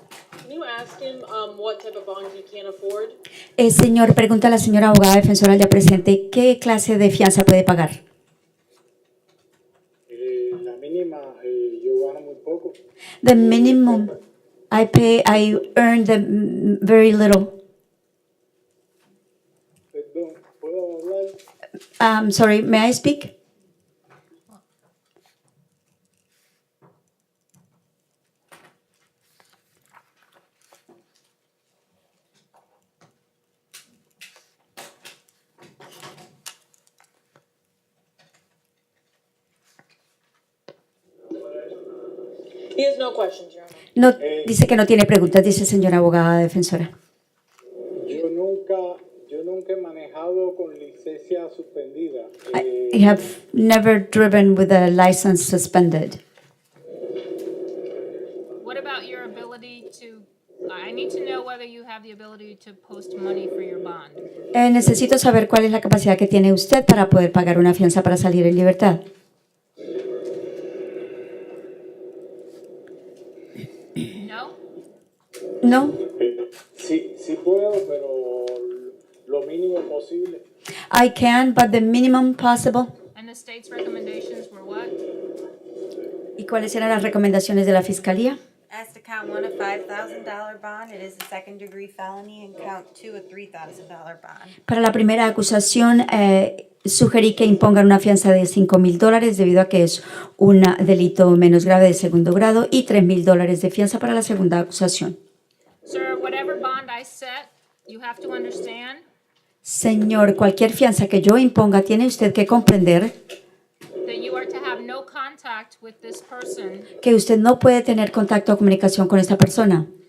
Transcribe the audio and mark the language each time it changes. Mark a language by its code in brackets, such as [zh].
[en] Can you ask him what type of bond he can't afford? [es] Señor, pregunta a la señora abogada defensora ya presente, ¿qué clase de fianza puede pagar? La mínima, yo gano muy poco. [en] The minimum I earn very little. [es] Perdón, ¿puedo hablar? [en] Sorry, may I speak? He has no questions, Your Honor. [es] No, dice que no tiene preguntas, dice señora abogada defensora. Yo nunca he manejado con licencia suspendida. [en] I have never driven with a license suspended. What about your ability to, I need to know whether you have the ability to post money for your bond. [es] Necesito saber cuál es la capacidad que tiene usted para poder pagar una fianza para salir en libertad. No? No. Sí, sí puedo, pero lo mínimo posible. [en] I can, but the minimum possible. And the state's recommendations were what? [es] ¿Y cuáles eran las recomendaciones de la Fiscalía? [en] As to count one, a $5,000 bond, it is a second degree felony, and count two, a $3,000 bond. [es] Para la primera acusación, sugerí que impongan una fianza de $5,000 debido a que es un delito menos grave de segundo grado y $3,000 de fianza para la segunda acusación. [en] Sir, whatever bond I set, you have to understand [es] Señor, cualquier fianza que yo imponga, tiene usted que comprender [en] that you are to have no contact with this person, [es] que usted no puede tener contacto o comunicación con esta persona.